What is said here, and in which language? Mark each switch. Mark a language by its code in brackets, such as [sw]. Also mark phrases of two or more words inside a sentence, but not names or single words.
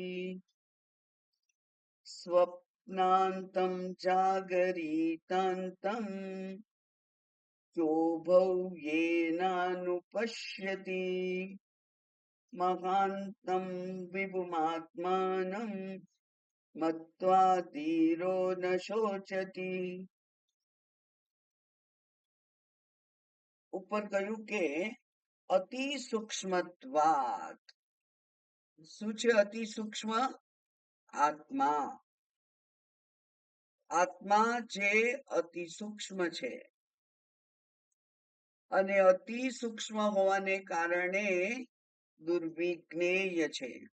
[sa] स्वप्नान्तं जागरितान्तं चोभौ येनानुपश्यति महान्तं विभुमात्मानं मत्वा धीरो न शोचति। [gu] ઉપર કહ્યું કે [sa] अति सूक्ष्मत्वात. [gu] શું છે અતિ સૂક્ષ્મ? આત્મા. આત્મા જે અતિ સૂક્ષ્મ છે અને અતિ સૂક્ષ્મ હોવાને કારણે દુર્વિજ્ઞેય છે.